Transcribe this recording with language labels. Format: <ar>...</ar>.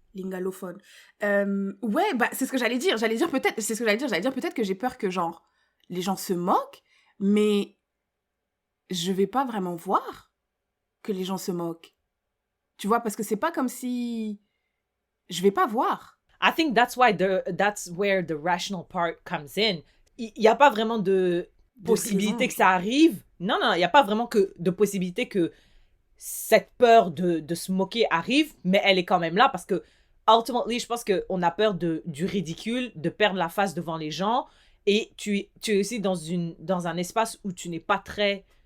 <fr>Lingalophone. Ouais, bah, c'est ce que j'allais dire. J'allais dire peut-être que j'ai peur que, genre, les gens se moquent, mais je vais pas vraiment voir que les gens se moquent. Tu vois, parce que c'est pas comme si... Je vais pas voir.</fr> <en>I think that's where the rational part comes in.</en> <fr>Il y a pas vraiment de possibilité raison. que ça arrive. Non, il y a pas vraiment de possibilité que cette peur de se moquer arrive, mais elle est quand même là parce que, ultimately, je pense qu'on a peur du ridicule, de perdre la face devant les gens, et tu es aussi dans un espace où tu n'es pas très</fr>